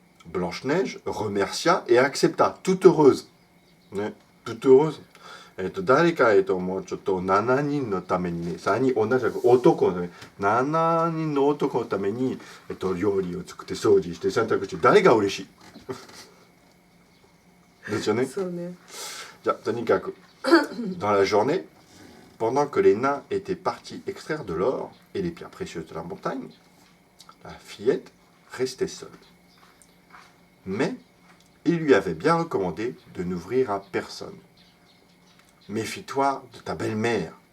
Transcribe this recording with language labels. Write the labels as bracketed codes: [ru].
[fr] Blanche-Neige remercia et accepta, toute heureuse. ね。toute heureuse. [ja] 誰かもうちょっと7人のためにね、3人同じ男のね、7人の男のために、料理を作って掃除して洗濯して誰が嬉しいですよね。そうね。じゃあとにかく [fr] dans la journée, pendant que les nains étaient partis extraire de l'or et les pierres précieuses de la montagne, la fillette restait seule. Mais Il lui avait bien recommandé de n'ouvrir à personne. Méfie-toi de ta belle-mère.